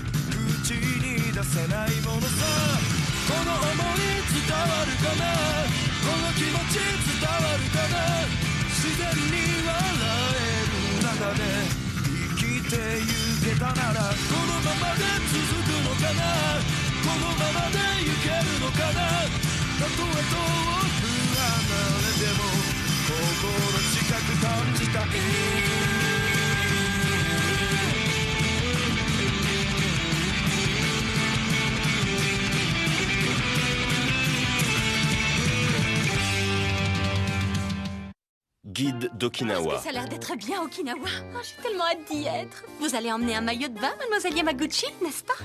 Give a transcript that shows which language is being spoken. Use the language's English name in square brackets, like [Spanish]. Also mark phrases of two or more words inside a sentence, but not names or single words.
[Japanese] 口に出せないものさこの想い伝わるかなこの気持ち伝わるかな自然に笑える中で生きてゆけたならこのままで続くのかなこのままで行けるのかなたとえ遠く離れても心近く感じたい [French] Guide d'Okinawa. Parce que ça a l'air d'être bien Okinawa. Oh, j'ai tellement hâte d'y être. Vous allez emmener un maillot de bain, mademoiselle Yamaguchi, n'est-ce pas?